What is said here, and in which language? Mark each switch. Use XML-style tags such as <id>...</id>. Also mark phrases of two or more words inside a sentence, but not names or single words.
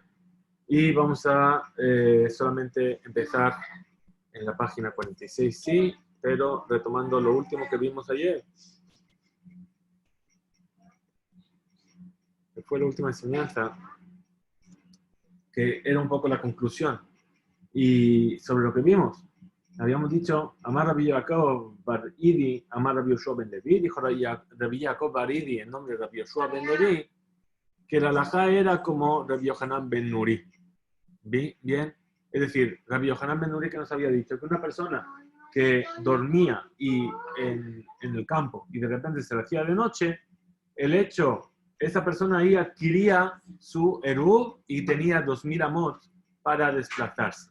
<es>Y vamos a solamente empezar en la página 46, sí, pero retomando lo último que vimos ayer, que fue la última enseñanza, que era un poco la conclusión. Y sobre lo que vimos, habíamos dicho, Amar Rabbi Yaakov Bar Idi, Amar Rabbi Yoshua Ben Levi, dijo Rabbi Yaakov Bar Idi en nombre de Rabbi Yoshua Ben Levi, que la halajá era como Rabbi Yohanan Ben Nuri. Bien, es decir, Rabbi Yohanan Ben Nuri que nos había dicho que una persona que dormía en el campo y de repente se le hacía de noche, esa persona ahí adquiría su eruv y tenía 2000 amot para desplazarse.</es>